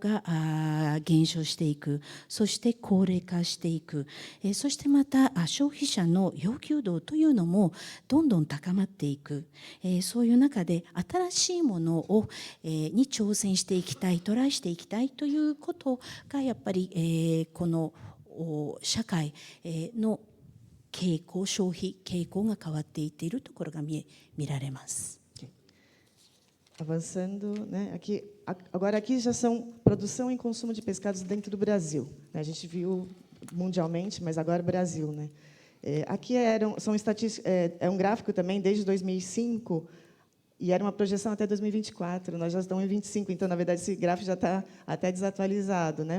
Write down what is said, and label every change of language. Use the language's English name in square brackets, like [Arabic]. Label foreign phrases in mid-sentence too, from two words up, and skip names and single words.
[Japanese] が減少していく、そして高齢化していく、そしてまた消費者の要求度というのもどんどん高まっていく、そういう中で新しいものに挑戦していきたい、トライしていきたいということがやっぱり、この社会の傾向、消費傾向が変わっていっているところが見られます。 [Portuguese] Avançando, né? Agora aqui já são produção e consumo de pescados dentro do Brasil, né? A gente viu mundialmente, mas agora Brasil, né? Aqui são estatísticas, é um gráfico também desde 2005. E era uma projeção até 2024, nós já estamos em 25, então, na verdade, esse gráfico já está até desatualizado, né?